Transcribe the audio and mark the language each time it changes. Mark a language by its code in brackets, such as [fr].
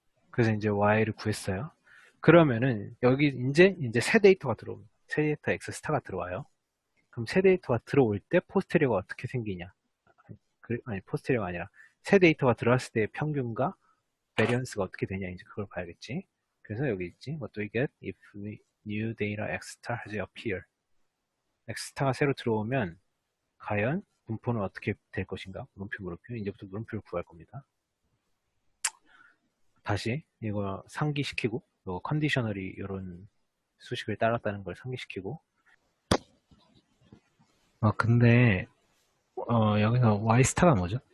[ko] 그래서 이제 y를 구했어요. 그러면은 여기 이제 새 데이터가 들어옵니다. 새 데이터 x 스타가 들어와요. 그럼 새 데이터가 들어올 때 포스테리어가 어떻게 생기냐? 아니 포스테리어가 아니라 새 데이터가 들어왔을 때의 평균과 베리언스가 어떻게 되냐 이제 그걸 봐야겠지. 그래서 여기 있지. [en] What do we get if new data x star has appear? [ko] x 스타가 새로 들어오면 과연 분포는 어떻게 될 것인가? 물음표. 이제부터 물음표를 구할 겁니다. 다시 이거 상기시키고 요 컨디셔널이 이런 수식을 따랐다는 걸 상기시키고 근데 여기서 y 스타가 뭐죠?